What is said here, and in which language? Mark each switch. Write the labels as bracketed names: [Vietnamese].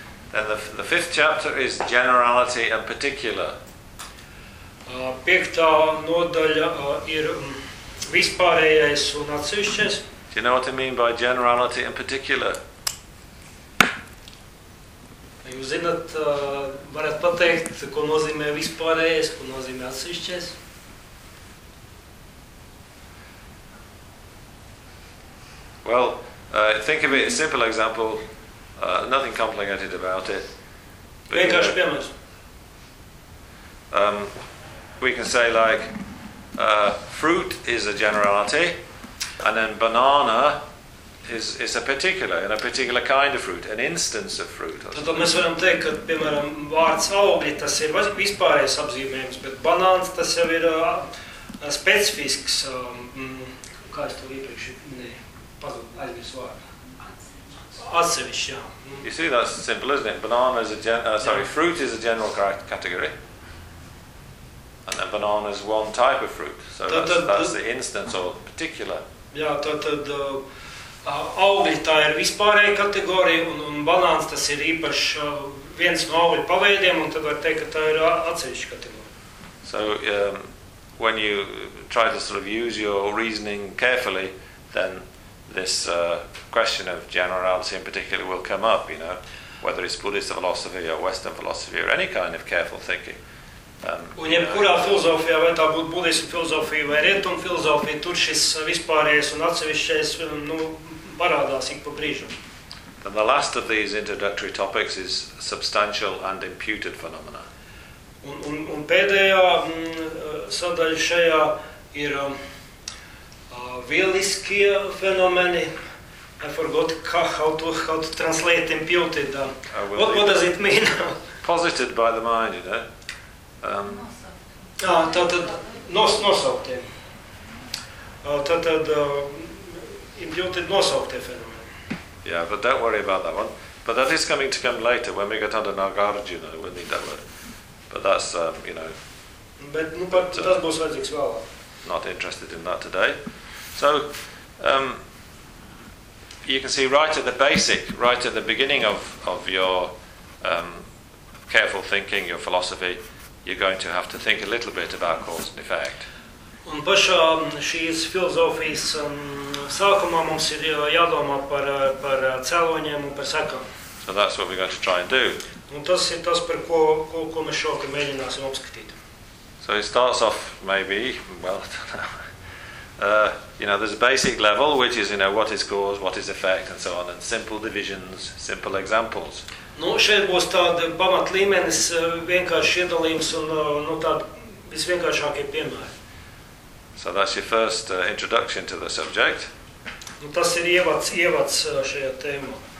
[English] Then the fifth chapter is generality and particular. [Latvian] Piektā nodaļa ir vispārējais un atsevišķais. [English] Do you know what I mean by generality in particular? [Latvian] Jūs zināt, varat pateikt, ko nozīmē vispārējais, ko nozīmē atsevišķais? [English] Well, think of it, a simple example, nothing complicated about it. [Latvian] Vienkārši piemērs. [English] We can say like, fruit is a generality. And then banana is a particular, and a particular kind of fruit, an instance of fruit. [Latvian] Tātad mēs varam teikt, ka, piemēram, vārds augļi, tas ir vispārējais apzīmējums, bet banāns, tas jau ir specifisks, kā es to iepriekš, ne, pazūt, aizmirs vārdu. Atsevišķi, jā. [English] You see, that's simple, isn't it? Banana is a fruit is a general category. And then banana is one type of fruit, so that's the instance or particular. [Latvian] Jā, tad augļi tā ir vispārēja kategorija, un banāns tas ir īpaši viens no augļu paveidiem, un tad var teikt, ka tā ir atsevišķa kategorija. [English] So, when you try to sort of use your reasoning carefully, then this question of generality in particular will come up, you know, whether it's Buddhist philosophy or Western philosophy or any kind of careful thinking. [Latvian] Un jebkurā filozofijā, vai tā būtu budismu filozofija vai rietumu filozofija, tur šis vispārējais un atsevišķais parādās ik pa brīžu. [English] Then the last of these introductory topics is substantial and imputed phenomena. [Latvian] Un pēdējā sadaļa šajā ir vieliskie fenomeni. [English] I forgot how to translate imputed. What does it mean? Posited by the mind, you know? [Latvian] Tātad nosauktiem. Tad ir ļoti nosauktie fenomeni. [English] Yeah, but don't worry about that one. But that is coming to come later when we get under Nagarjuna, we need that word. But that's, you know. [Latvian] Bet, nu, pat, [English] but, [Latvian] tas būs vajadzīgs vēlāk. [English] Not interested in that today. So, you can see right at the basic, right at the beginning of your careful thinking, your philosophy, you're going to have to think a little bit about cause and effect. [Latvian] Un pašā šīs filozofijas sākumā mums ir jādomā par cēloņiem un par sekām. [English] So that's what we're going to try and do. [Latvian] Un tas ir tas, par ko mēs šokam mēģināsim apskatīt. [English] So it starts off maybe, well, I don't know. You know, there's a basic level, which is, you know, what is cause, what is effect, and so on, and simple divisions, simple examples. [Latvian] Nu, šeit būs tāda pamata līmenis, vienkārši iedalījums un nu, tāda visvienkāršākie piemēri. [English] So that's your first introduction to the subject. [Latvian] Nu, tas ir ievads šajā tēmā.